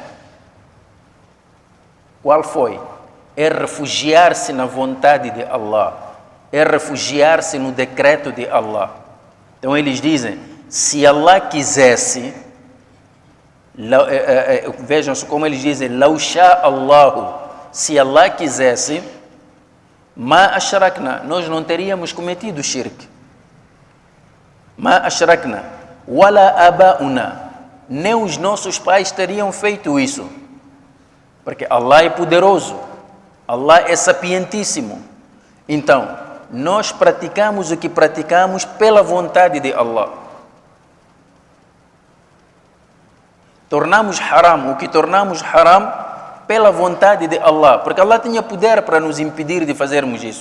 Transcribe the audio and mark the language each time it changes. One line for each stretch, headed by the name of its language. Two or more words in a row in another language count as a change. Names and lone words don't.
Portuguese: Qual foi? É refugiar-se na vontade de Allah, é refugiar-se no decreto de Allah. Então eles dizem, se Allah quisesse, vejam como eles dizem,
Arabic: لو شاء الله,
Portuguese: se Allah quisesse,
Arabic: ما أشركنا,
Portuguese: nós não teríamos cometido shirk.
Arabic: ما أشركنا ولا آباؤنا,
Portuguese: nem os nossos pais teriam feito isso, porque Allah é poderoso, Allah é sapientíssimo. Então, nós praticamos o que praticamos pela vontade de Allah. Tornamos haram o que tornamos haram pela vontade de Allah, porque Allah tinha poder para nos impedir de fazermos isso.